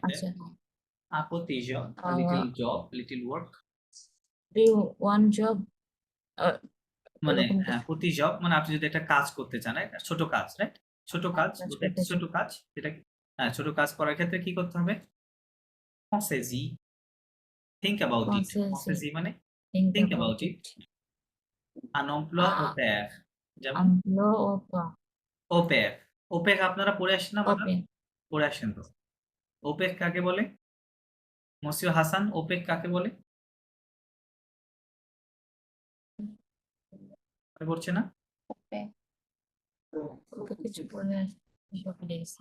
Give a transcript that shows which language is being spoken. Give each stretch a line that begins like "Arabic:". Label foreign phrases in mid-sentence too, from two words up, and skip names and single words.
Bangla: আচ্ছা, আপত্তি job, আহ,
English: little work, do you want job?
Bangla: মানে এরকম হ্যাঁ, প্রতি জব মানে আপনি যদি একটা কাজ করতে চান, রাইট? ছোট কাজ, রাইট? ছোট কাজ, কাজ ওটা করতে ছোট কাজ, যেটা হ্যাঁ, ছোট কাজ করার ক্ষেত্রে কি করতে হবে?
French: Pensez-y,
English: think about it.
French: Pensez-y. Pensez-y মানে
English: think think about about it.
French: Un emploi au pair. যেমন emploi or pas, au pair. au pair
Bangla: আপনারা পড়ে আসেন না বাবা?
English: open,
Bangla: পড়ে আসেন তো।
French: au pair
Bangla: কাকে বলে? মসিউ হাসান,
French: au pair
Bangla: কাকে বলে? মনে পড়ছে না? ওকে কিছু বলে গেছে।